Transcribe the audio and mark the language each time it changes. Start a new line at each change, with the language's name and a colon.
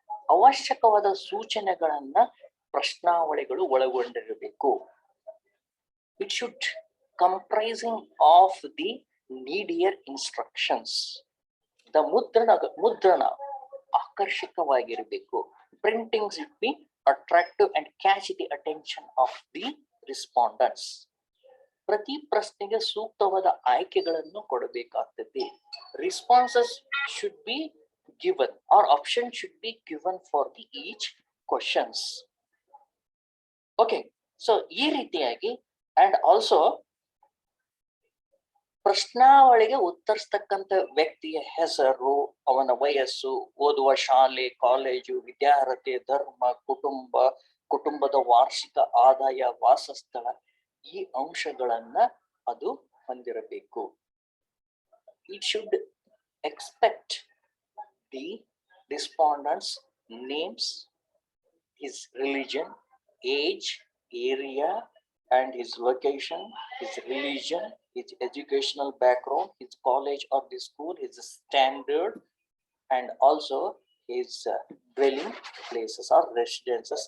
Kannada: ಅವಶ್ಯಕವಾದ ಸೂಚನೆಗಳನ್ನ ಪ್ರಶ್ನಾವಳಿಗಳು ಒಳಗೊಂಡಿರಬೇಕು.
English: It should comprising of the needier instructions.
Kannada: The ಮುದ್ರಣ ಆಕರ್ಷಕವಾಗಿರಬೇಕು.
English: Printing should be attractive and catch the attention of the respondents.
Kannada: ಪ್ರತಿ ಪ್ರಶ್ನೆಗೆ ಸೂಕ್ತವಾದ ಆಯ್ಕೆಗಳನ್ನು ಕೊಡಬೇಕಾಗ್ತದೆ.
English: Responses should be given or option should be given for the each questions.
Kannada: Okay, so ಈ ರೀತಿಯಾಗಿ
English: and also
Kannada: ಪ್ರಶ್ನಾವಳಿಗೆ ಉತ್ತರಿಸ್ತಕ್ಕಂಥ ವ್ಯಕ್ತಿಯ ಹೆಸರು, ಅವನ ವಯಸ್ಸು, ಓದುವ ಶಾಲೆ, ಕಾಲೇಜು, ವಿದ್ಯಾರ್ಹತೆ, ಧರ್ಮ, ಕುಟುಂಬದ ವಾರ್ಷಿಕ ಆದಾಯ, ವಾಸಸ್ಥಳ, ಈ ಅಂಶಗಳನ್ನ ಅದು ಹೊಂದಿರಬೇಕು.
English: It should expect the respondents' names, his religion, age, area, and his location, his religion, his educational background, his college or the school, his standard, and also his dwelling places or residences.